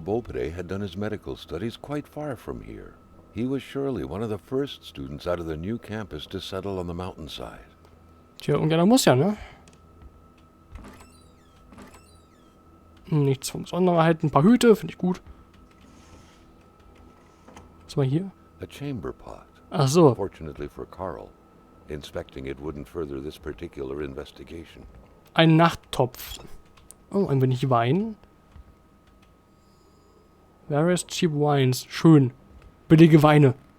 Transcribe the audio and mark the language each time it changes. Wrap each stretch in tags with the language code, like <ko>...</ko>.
<en>Beaupré had done his medical studies quite far from here. He was surely one of the first students out of the new campus to settle on the mountainside.</en> <de>Tja, irgendeiner muss ja, ne? Nichts von Besonderheit. Ein paar Hüte, finde ich gut. Was war hier?</de> <en>A chamber pot.</en> <de>Ach so.</de> <en>Fortunately for Carl, inspecting it wouldn't further this particular investigation.</en> <de>Ein Nachttopf. Oh, ein wenig Wein.</de> <en>Various cheap wines.</en> <de>Schön. Billige Weine.</de>